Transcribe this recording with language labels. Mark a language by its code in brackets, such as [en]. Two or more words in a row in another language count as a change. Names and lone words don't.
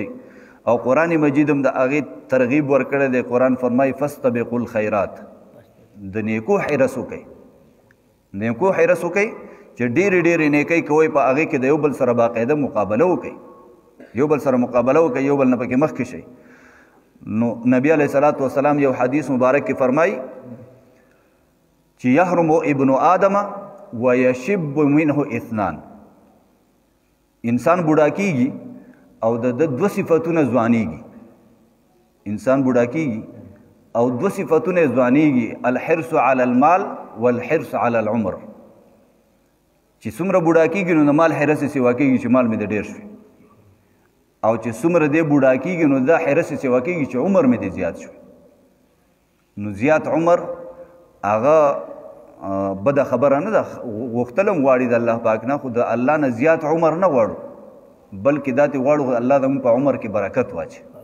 [ps] او قرآن مجید هم د هغې ترغیب ورکړی دی قرآن فرمایي [ar] فاستبقوا الخیرات [ps] د نیکو حرس وکئ نیکو حرس وکئ چې ډېرې ډېرې نیکۍ کوئ په هغې کې د یو بل سره باقاعده مقابله وکئ یو بل سره مقابله وکئ یو بل نه پکې مخکې شئ نو نبی [ar] علیه الصلاۃ والسلام [ps] یو حدیث مبارک کې فرمایي چې [ar] یحرم ابن آدم ویشب منه اثنان [ps] انسان بوډا کیږي او د دوه صفتونه ځوانیږي انسان بوډا کیږي او دوه صفتونه ځوانیږي [ar] الحرص علی المال والحرص علی العمر [ps] چې څومره بوډا کیږي نو د مال حرس یې سوا کیږي چې مال مې د ډېر شوی او چې څومره دی بوډا کیږي نو دا حرس یې سوا کیږي چې عمر مې د زیات شوی نو زیات عمر هغه بده خبره نه ده غوښتل هم غواړي د الله پاک نه خو د الله نه زیات عمر نه غواړو بلکې دا ترې غواړو الله زموږ په عمر کې برکت واچي